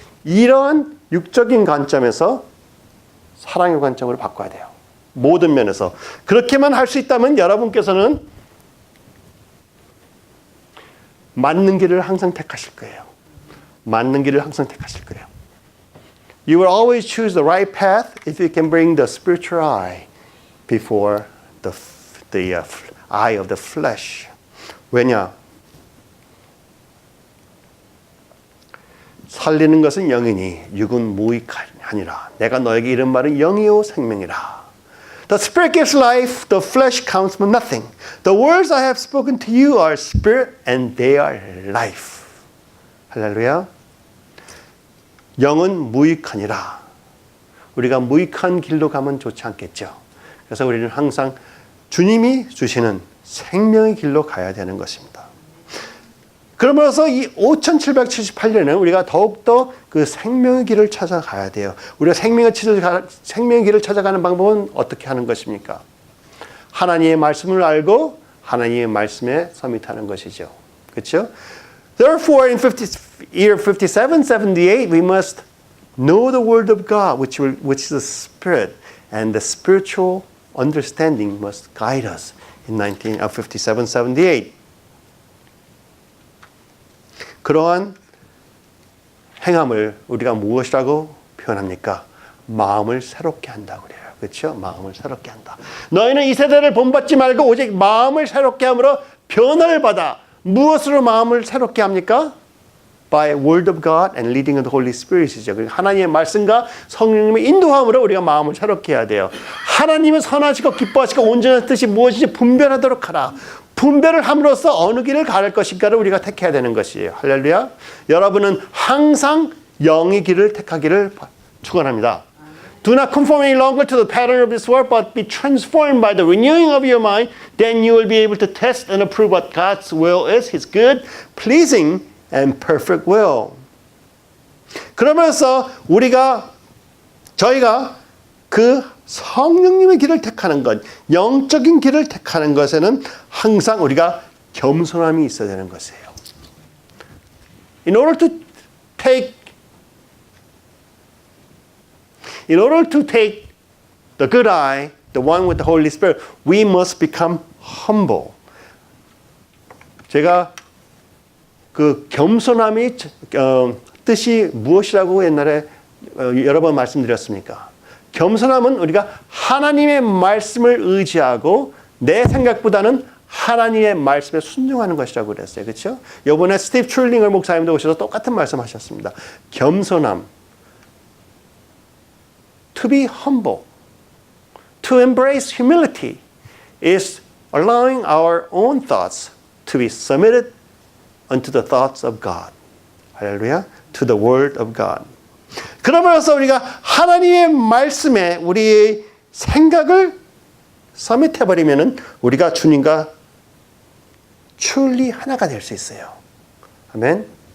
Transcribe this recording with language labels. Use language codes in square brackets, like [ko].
[ko] 이러한 육적인 관점에서 사랑의 관점으로 바꿔야 돼요. 모든 면에서. 그렇게만 할 수 있다면 여러분께서는 맞는 길을 항상 택하실 거예요. 맞는 길을 항상 택하실 거예요. [en] You will always choose the right path if you can bring the spiritual eye before the eye of the flesh. [ko] 왜냐? 살리는 것은 영이니 육은 무익하니라. 내가 너에게 이른 말은 영이요 생명이라. The spirit gives life, the flesh counts for nothing. The words I have spoken to you are spirit and they are life. 할렐루야. 영은 무익하니라. 우리가 무익한 길로 가면 좋지 않겠죠. 그래서 우리는 항상 주님이 주시는 생명의 길로 가야 되는 것입니다. 그러면서 이 5778년에는 우리가 더욱더 그 생명의 길을 찾아가야 돼요. 우리가 생명의 길을 찾아가는 방법은 어떻게 하는 것입니까? 하나님의 말씀을 알고 하나님의 말씀에 서밋하는 것이죠. 그렇죠? [en] Therefore, in year 5778, we must know the word of God, which is the Spirit, and the spiritual understanding must guide us in 5778. [ko] 그러한 행함을 우리가 무엇이라고 표현합니까? 마음을 새롭게 한다고 그래요. 그렇죠? 마음을 새롭게 한다. 너희는 이 세대를 본받지 말고 오직 마음을 새롭게 함으로 변화를 받아. 무엇으로 마음을 새롭게 합니까? [en] By word of God and leading of the Holy Spirit이죠. [ko] 하나님의 말씀과 성령님의 인도함으로 우리가 마음을 새롭게 해야 돼요. 하나님은 선하시고 기뻐하시고 온전한 뜻이 무엇인지 분별하도록 하라. 분별을 함으로써 어느 길을 갈 것인가를 우리가 택해야 되는 것이에요. 할렐루야. 여러분은 항상 영의 길을 택하기를 축원합니다. [en] Do not conform any longer to the pattern of this world, but be transformed by the renewing of your mind. Then you will be able to test and approve what God's will is, His good, pleasing, and perfect will. [ko] 그러면서 저희가 그 성령님의 길을 택하는 것, 영적인 길을 택하는 것에는 항상 우리가 겸손함이 있어야 되는 것이에요. [en] In order to take the good eye, the one with the Holy Spirit, we must become humble. [ko] 제가 그 겸손함이 뜻이 무엇이라고 옛날에 여러 번 말씀드렸습니까? 겸손함은 우리가 하나님의 말씀을 의지하고 내 생각보다는 하나님의 말씀에 순종하는 것이라고 그랬어요. 그렇죠? 이번에 스티브 트룰링을 목사님도 오셔서 똑같은 말씀하셨습니다. 겸손함. [en] To be humble. To embrace humility is allowing our own thoughts to be submitted unto the thoughts of God. 할렐루야. To the word of God. [ko] 그러면서 우리가 하나님의 말씀에 우리의 생각을 서밋해버리면은 우리가 주님과 truly 하나가 될 수 있어요. 아멘.